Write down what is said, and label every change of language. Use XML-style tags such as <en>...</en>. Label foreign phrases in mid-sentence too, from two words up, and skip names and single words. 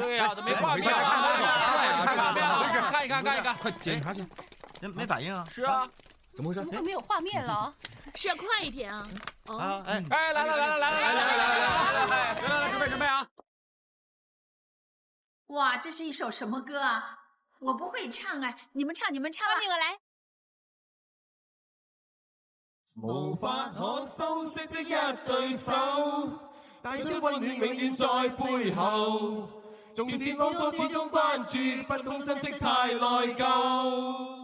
<zh>对呀，怎么没画面？看一看，快检查去。没反应啊？是啊，怎么会没有画面了？是要快一点啊！啊，哎，来，准备啊！哇，这是一首什麼歌啊？我不會唱哎，你們唱啊！我來。無法可修飾的一對手，帶出溫暖永遠在背後。縱使囉嗦始終關注，不懂珍惜太內疚。</zh>